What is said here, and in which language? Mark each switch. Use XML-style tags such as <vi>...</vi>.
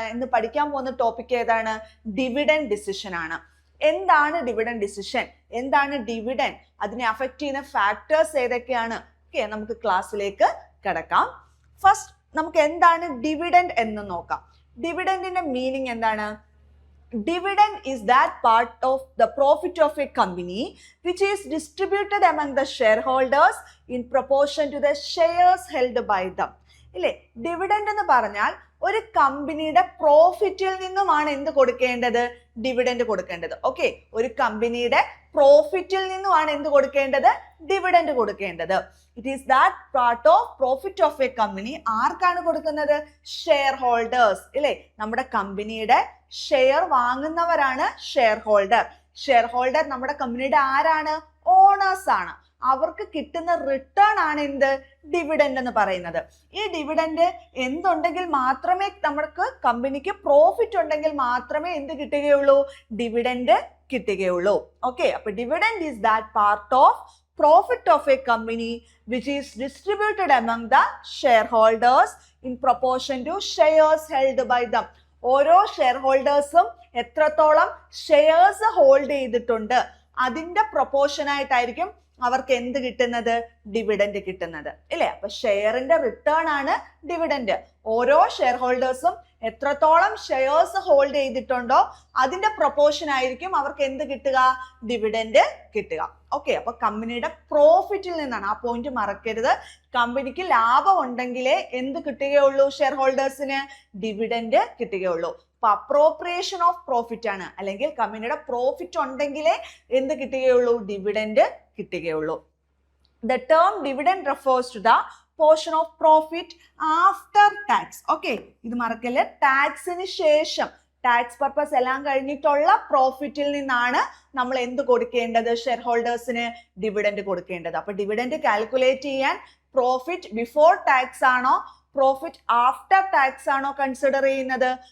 <ml>ഇന്ന് പഠിക്കാൻ പോകുന്ന ടോപ്പിക് ഏതാണ്? ഡിവിഡൻഡ് ഡിസിഷൻ ആണ്. എന്താണ് ഡിവിഡൻഡ് ഡിസിഷൻ? എന്താണ് ഡിവിഡൻഡ്? അതിനെ അഫക്റ്റ് ചെയ്യുന്ന ഫാക്ടേഴ്സ് ഏതൊക്കെയാണ്? ഓക്കെ, നമുക്ക് ക്ലാസ്സിലേക്ക് കടക്കാം. ഫസ്റ്റ് നമുക്ക് എന്താണ് ഡിവിഡൻഡ് എന്ന് നോക്കാം. ഡിവിഡൻഡിന്റെ മീനിങ് എന്താണ്?</ml> <en>Dividend is that part of the profit of a company which is distributed among the shareholders in proportion to the shares held by them.</en> <ml>ഇല്ലേ, ഡിവിഡൻഡ് എന്ന് പറഞ്ഞാൽ ഒരു കമ്പനിയുടെ പ്രോഫിറ്റിൽ നിന്നുമാണ് എന്ത് കൊടുക്കേണ്ടത്? ഡിവിഡൻഡ് കൊടുക്കേണ്ടത്. ഓക്കെ, ഒരു കമ്പനിയുടെ പ്രോഫിറ്റിൽ നിന്നുമാണ് എന്ത് കൊടുക്കേണ്ടത്? ഡിവിഡൻഡ് കൊടുക്കേണ്ടത്.</ml> <en>It is that part of profit of a company.</en> <ml>ആർക്കാണ് കൊടുക്കുന്നത്? ഷെയർ ഹോൾഡേഴ്സ് ഇല്ലേ. നമ്മുടെ കമ്പനിയുടെ share വാങ്ങുന്നവരാണ് share holder. Share holder നമ്മുടെ കമ്പനിയുടെ ആരാണ്? ഓണേഴ്സ് ആണ്. അവർക്ക് കിട്ടുന്ന റിട്ടേൺ ആണ് എന്ത്? ഡിവിഡൻഡ് എന്ന് പറയുന്നത്. ഈ ഡിവിഡൻഡ് എന്തുണ്ടെങ്കിൽ മാത്രമേ നമുക്ക് കമ്പനിക്ക് പ്രോഫിറ്റ് ഉണ്ടെങ്കിൽ മാത്രമേ എന്ത് കിട്ടുകയുള്ളൂ? ഡിവിഡൻഡ് കിട്ടുകയുള്ളൂ. ഓക്കെ, അപ്പൊ</ml> <en>Dividend is that part of profit of a company which is distributed among the shareholders in proportion to shares held by them.</en> <ml>ഓരോ ഷെയർ ഹോൾഡേഴ്സും എത്രത്തോളം ഷെയർസ് ഹോൾഡ് ചെയ്തിട്ടുണ്ട് അതിന്റെ പ്രൊപ്പോർഷൻ ആയിട്ടായിരിക്കും അവർക്ക് എന്ത് കിട്ടുന്നത്, ഡിവിഡൻഡ് കിട്ടുന്നത്, ഇല്ലേ? അപ്പൊ ഷെയറിന്റെ റിട്ടേൺ ആണ് ഡിവിഡൻഡ്. ഓരോ ഷെയർ ഹോൾഡേഴ്സും എത്രത്തോളം ഷെയർസ് ഹോൾഡ് ചെയ്തിട്ടുണ്ടോ അതിന്റെ പ്രൊപ്പോർഷൻ ആയിരിക്കും അവർക്ക് എന്ത് കിട്ടുക, ഡിവിഡൻഡ് കിട്ടുക. ഓക്കെ, അപ്പൊ കമ്പനിയുടെ പ്രോഫിറ്റിൽ നിന്നാണ്, ആ പോയിന്റ് മറക്കരുത്. കമ്പനിക്ക് ലാഭം ഉണ്ടെങ്കിലേ എന്ത് കിട്ടുകയുള്ളൂ, ഷെയർ ഹോൾഡേഴ്സിന് ഡിവിഡൻഡ് കിട്ടുകയുള്ളൂ. അപ്പൊ അപ്രോപ്രിയേഷൻ ഓഫ് പ്രോഫിറ്റ് ആണ്, അല്ലെങ്കിൽ കമ്പനിയുടെ പ്രോഫിറ്റ് ഉണ്ടെങ്കിലേ എന്ത് കിട്ടുകയുള്ളൂ, ഡിവിഡൻഡ് കിട്ടുകയുള്ളൂ.</ml> <en>The term dividend refers to the portion of profit after tax.</en> <ml>Okay, ഇത് മറക്കല്ലേ, ടാക്സിന് ശേഷം, ടാക്സ് പർപ്പസ് എല്ലാം കഴിഞ്ഞിട്ടുള്ള പ്രോഫിറ്റിൽ നിന്നാണ് നമ്മൾ എന്ത് കൊടുക്കേണ്ടത്, ഷെയർ ഹോൾഡേഴ്സിന് ഡിവിഡൻഡ് കൊടുക്കേണ്ടത്. അപ്പൊ ഡിവിഡൻഡ് കാൽക്കുലേറ്റ് ചെയ്യാൻ പ്രോഫിറ്റ് ബിഫോർ ടാക്സ് ആണോ പ്രോഫിറ്റ് ആഫ്റ്റർ ടാക്സ് ആണോ കൺസിഡർ ചെയ്യുന്നത്?</ml>